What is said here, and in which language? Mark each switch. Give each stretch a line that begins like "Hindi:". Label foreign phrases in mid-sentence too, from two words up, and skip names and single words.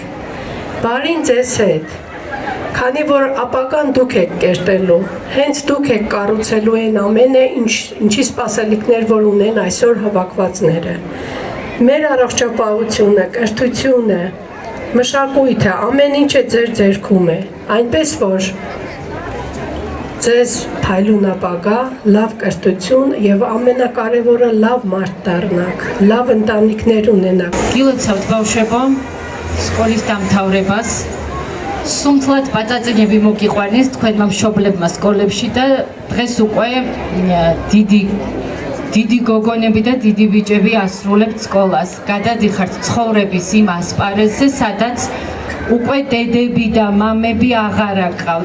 Armenian: Բարին ձեզ հետ, քանի որ ապագան դուք եք կերտելու, հենց դուք եք կառուցելու այն ամենը, ինչի սպասելիքներ որ ունեն այսօր հավաքվածները։ Մեր առողջապահությունը, կրթությունը, մշակույթը, ամեն ինչը ձեր ձեռքում է, այնպես որ ձեզ փայլուն ապագա, լավ կրթություն եւ ամենակարևորը լավ մարդ դառնաք, լավ ընտանիքներ ունենաք։
Georgian: Գյուլեցავთ բავშვებო, სკოლის დამთავრებას. Სუმთლად პაწაწინები მოგიყვანეს თქვენმა მშობლებმა სკოლებში და დღეს უკვე დიდი გოგონები და დიდი ბიჭები ასრულებთ სკოლას. გადადიხართ ცხოვრების იმ ასპარეზზე, სადაც უკვე დედები და მამები აღარ აკავთ.